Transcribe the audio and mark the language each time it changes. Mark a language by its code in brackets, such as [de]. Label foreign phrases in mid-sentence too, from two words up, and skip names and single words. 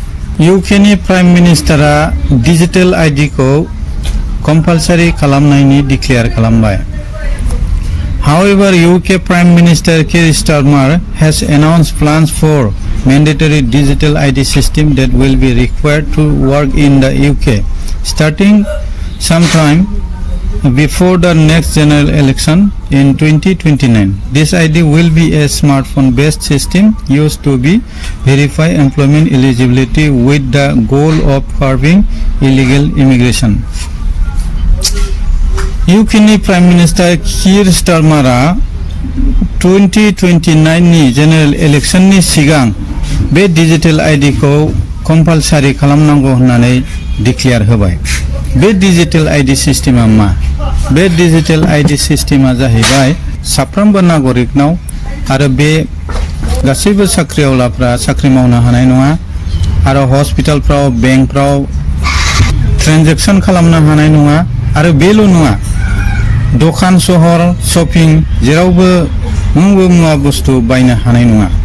[brx] इउकेनि [en] prime minister digital ID compulsory [brx] खालामनायनि डिक्लेयार खालामबाय। [en] However, UK Prime Minister Keir Starmer has announced plans for mandatory digital ID system that will be required to work in the UK starting sometime before the next general election in 2029. This ID will be a smartphone-based system used to verify employment eligibility with the goal of curbing illegal immigration. [brx] इउकेनि [en] prime minister [brx] किर स्टारमारा 2029 नि [en] general election [brx] सिगां बे [en] digital ID compulsory [brx] खालामनांगौ होननानै डिक्लेयार होबाय। बे [en] digital ID system [brx] मा? बे [en] digital ID system [brx] जाहैबाय साफ्रोमबो नागरिकनाव आरो बे गासैबो साख्रिआवलाफ्रा साख्रि मावनो हानाय नङा आरो हस्पिटालफ्राव बेंकफ्राव ट्रेन्जेकसन खालामनो हानाय नङा आरो बेल' नङा दखान सहर शपिं जेरावबो नोंबो मुवा बुस्थु बायनो हानाय नङा।